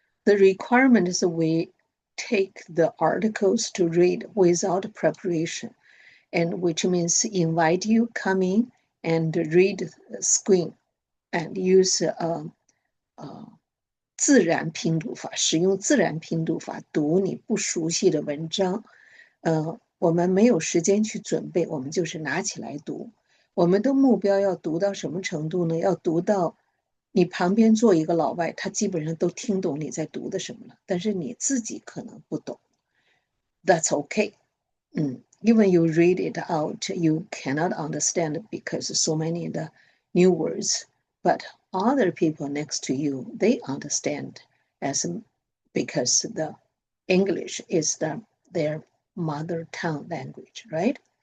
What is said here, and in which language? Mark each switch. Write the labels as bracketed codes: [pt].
[en] The requirement is we take the articles to read without preparation, and which means invite you come in and read the screen and use [zh] 自然拼读法，使用自然拼读法读你不熟悉的文章。我们没有时间去准备，我们就是拿起来读。我们的目标要读到什么程度呢？要读到你旁边坐一个老外，他基本上都听懂你在读的什么了，但是你自己可能不懂。 [en] That's okay. Even you read it out, you cannot understand because so many of the new words, but other people next to you, they understand because the English is their mother tongue language, right?